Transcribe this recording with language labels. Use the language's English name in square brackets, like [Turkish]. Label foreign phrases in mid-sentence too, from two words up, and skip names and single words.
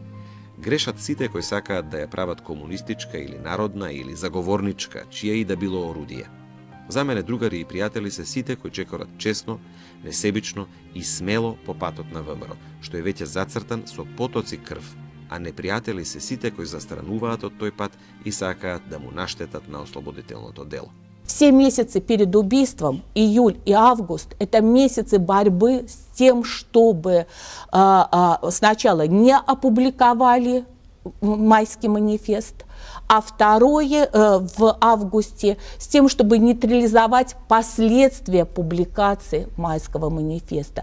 [Macedonian] Грешат сите кои сакаат да ја прават комунистичка или народна или заговорничка, чија и да било орудие. За мене другари и пријатели се сите кои чекорат честно, несебично и смело по патот на ВМРО, што е веќе зацртан со потоци крв, а непријатели се сите кои застрануваат од тој пат и сакаат да му наштетат на ослободителното дело. [Russian] Все месяцы перед убийством, июль и август, это месяцы борьбы с тем, чтобы сначала не опубликовали майский манифест, а второе в августе с тем, чтобы нейтрализовать последствия публикации Майского манифеста.